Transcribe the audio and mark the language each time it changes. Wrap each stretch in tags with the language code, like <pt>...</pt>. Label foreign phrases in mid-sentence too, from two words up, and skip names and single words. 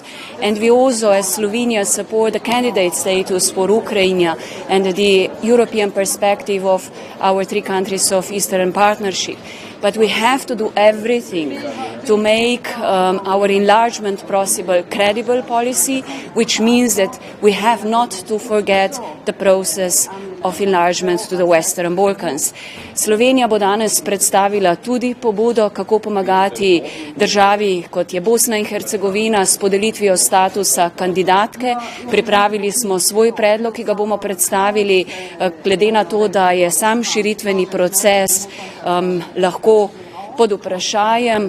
<en>And we also, as Slovenia, support the candidate status for Ukraine and the European perspective of our three countries of Eastern Partnership. But we have to do everything to make our enlargement possible credible policy, which means that we have not to forget the process of enlargement to the Western Balkans.</en> <sl>Slovenija bo danes predstavila tudi pobudo, kako pomagati državi, kot je Bosna in Hercegovina, s podelitvijo statusa kandidatke. Pripravili smo svoj predlog, ki ga bomo predstavili, glede na to, da je sam širitveni proces lahko pod vprašajem.</sl>